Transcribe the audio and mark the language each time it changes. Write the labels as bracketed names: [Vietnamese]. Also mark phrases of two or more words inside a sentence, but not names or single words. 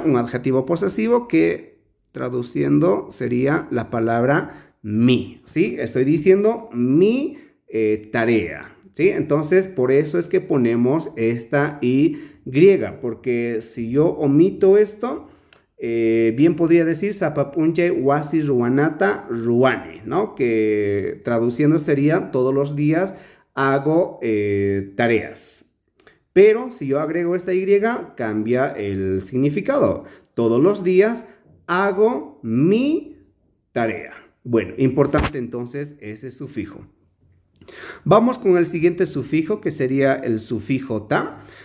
[Spanish] Un adjetivo posesivo que traduciendo sería la palabra mi, ¿sí? Estoy diciendo mi tarea, ¿sí? Entonces, por eso es que ponemos esta Y, porque si yo omito esto, bien podría decir [Quechua] sapapunche wasi ruanata ruane, [Spanish] ¿no? Que traduciendo sería todos los días hago tareas. Pero si yo agrego esta Y, cambia el significado. Todos los días hago mi tarea. Bueno, importante entonces ese sufijo. Vamos con el siguiente sufijo que sería el sufijo ta.